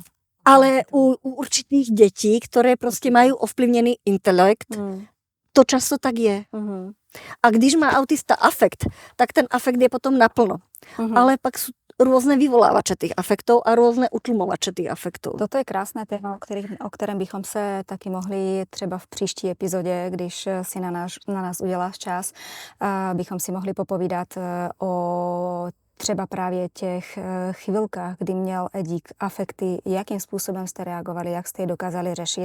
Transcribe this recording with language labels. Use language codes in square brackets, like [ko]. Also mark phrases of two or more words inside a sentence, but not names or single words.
[sk] Ale u určitých detí, ktoré proste majú ovplyvnený intelekt, to často tak je. [cs] A když má autista afekt, tak ten afekt je potom naplno. [sk] Ale pak sú rôzne vyvolávače tých afektov a rôzne utlmovače tých afektov. [cs] Toto je krásné téma, o kterém bychom se taky mohli třeba v příští epizodě, když si na nás uděláš čas, bychom si mohli popovídat o třeba právě těch chvilkách, kdy měl Edík afekty, jakým způsobem jste reagovali, jak jste je dokázali řešit.